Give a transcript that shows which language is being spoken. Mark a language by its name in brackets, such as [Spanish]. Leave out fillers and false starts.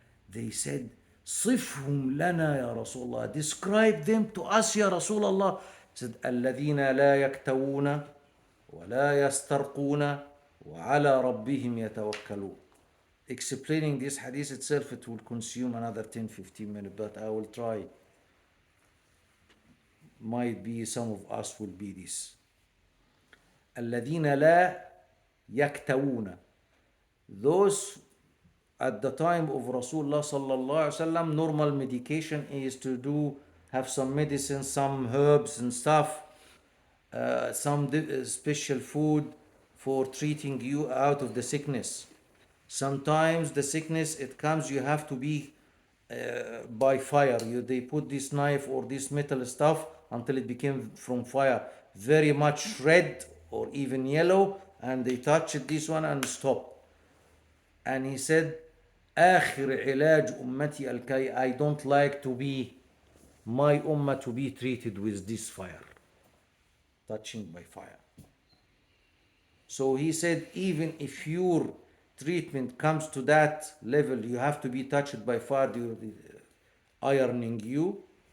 [Arabic] They said, صفهم لنا يا رسول الله. [English] Describe them to us يا رسول الله. [Arabic] He said, الذين لا يكتوون ولا يسترقون وعلى ربهم يتوكلون. [English] Explaining this hadith itself, it will consume another 10-15 minutes, but I will try. Might be some of us will be this. [Arabic] الذين لا يكتوون. [English] Those at the time of Rasulullah sallallahu alaihi wasallam, normal medication is to have some medicine, some herbs and stuff, some special food for treating you out of the sickness. Sometimes the sickness it comes, you have to be by fire. They put this knife or this metal stuff until it became from fire very much red or even yellow, and they touch it, this one, and stop. [Arabic] And he said, آخر علاج أمتي الكي. [English] I don't like to be my ummah to be treated with this fire, touching by fire. So he said, even if your treatment comes to that level, you have to be touched by fire, ironing you.